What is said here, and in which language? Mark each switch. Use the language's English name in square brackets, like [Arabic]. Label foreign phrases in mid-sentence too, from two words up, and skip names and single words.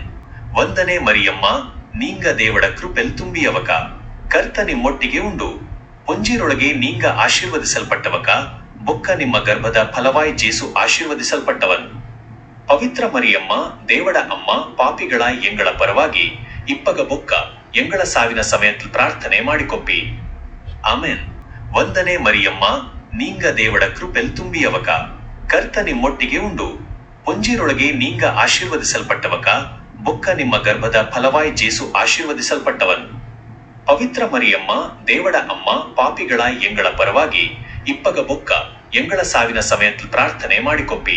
[Kodava] ವಂದನೆ ಮರಿಯಮ್ಮ ನೀಂಗ ದೇವಡ ಕೃಪೆಲ್ ತುಂಬಿಯವಕ ಕರ್ತ ನಿಮ್ಮೊಟ್ಟಿಗೆ ಉಂಡು ಪುಂಜಿರೊಳಗೆ ನೀಂಗ ಆಶೀರ್ವದಿಸಲ್ಪಟ್ಟವಕ ಬೊಕ್ಕ ನಿಮ್ಮ ಗರ್ಭದ ಫಲವಾಯಿ ಜೇಸು ಆಶೀರ್ವದಿಸಲ್ಪಟ್ಟವನ್. ಪವಿತ್ರ ಮರಿಯಮ್ಮ ದೇವಡ ಅಮ್ಮ ಪಾಪಿಗಳ ಎಂಗಳ ಪರವಾಗಿ ಇಪ್ಪಗ ಬೊಕ್ಕ ಎಂಗಳ ಸಾವಿನ ಸಮಯದಲ್ಲಿ ಪ್ರಾರ್ಥನೆ ಮಾಡಿಕೊಪ್ಪಿ. ಆಮೇನ್. ವಂದನೆ ಮರಿಯಮ್ಮ ನೀಂಗ ದೇವಡ ಕೃಪೆಲ್ ತುಂಬಿಯವಕ ಕರ್ತ ನಿಮ್ಮೊಟ್ಟಿಗೆ ಉಂಡು ಪುಂಜಿರೊಳಗೆ ನೀಂಗ ಆಶೀರ್ವದಿಸಲ್ಪಟ್ಟವಕ ಬೊಕ್ಕ ನಿಮ್ಮ ಗರ್ಭದ ಫಲವಾಯಿ ಜೇಸು ಆಶೀರ್ವದಿಸಲ್ಪಟ್ಟವನ್. ಪವಿತ್ರ ಮರಿಯಮ್ಮ ದೇವಡ ಅಮ್ಮ ಪಾಪಿಗಳ ಎಂಗಳ ಪರವಾಗಿ ಇಪ್ಪಗ ಬೊಕ್ಕ ಎಂಗಳ ಸಾವಿನ ಸಮಯத்தில் ಪ್ರಾರ್ಥನೆ ಮಾಡಿಕೊಪ್ಪಿ.